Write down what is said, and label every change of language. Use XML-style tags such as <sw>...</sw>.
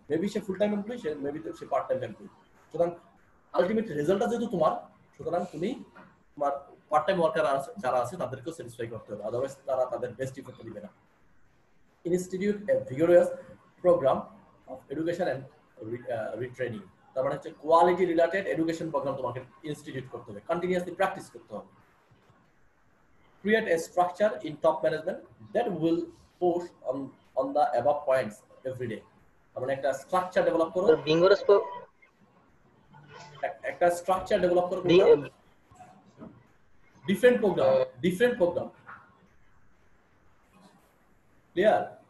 <bn>Maybe সে full time employee, সে maybe সে part time employee. সুতরাং ultimate রেজাল্টটা যেহেতু তোমার, সুতরাং তুমি তোমার পার্ট টাইম ওয়ার্কার যারা আছে তাদেরকেও স্যাটিসফাই করতে হবে, আদারওয়াইজ তারা তাদের বেস্ট ইফোর্ট দিবে না।</bn> <en>institute a vigorous programme of education and retraining,</en> <bn>তার মানে হচ্ছে কোয়ালিটি রিলেটেড এডুকেশন প্রোগ্রাম তোমাকে ইনস্টিটিউট করতে হবে, কন্টিনিউয়াসলি প্র্যাকটিস করতে হবে।</bn> <en>Create a structure in top management that will push on the above points every day.</en> <bn>তার মানে একটা স্ট্রাকচার ডেভেলপ করো,</bn> <en>vigorous</en> <bn>একটা স্ট্রাকচার ডেভেলপ করো, ডিফারেন্ট প্রোগ্রাম ক্লিয়ার।</bn>